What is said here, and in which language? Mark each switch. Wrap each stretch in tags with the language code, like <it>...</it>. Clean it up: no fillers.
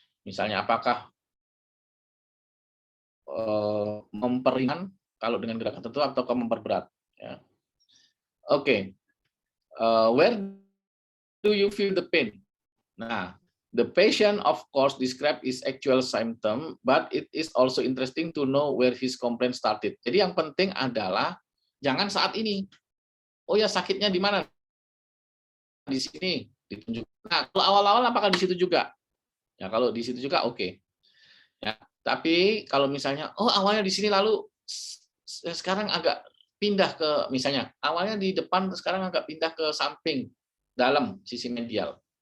<id>Misalnya apakah memperingan kalau dengan gerakan tertentu atau memperberat, ya. Oke.</id> <en>Where do you feel the pain? Nah, the patient of course describe his actual symptom, but it is also interesting to know where his complaint started.</en> <id>Jadi yang penting adalah jangan saat ini. Oh ya, sakitnya di mana? Di sini ditunjuk. Nah, kalau awal-awal apakah di situ juga? Ya, kalau di situ juga oke. Ya, tapi kalau misalnya oh awalnya di sini lalu sekarang agak pindah ke misalnya awalnya di depan sekarang agak pindah ke samping dalam sisi medial.</id>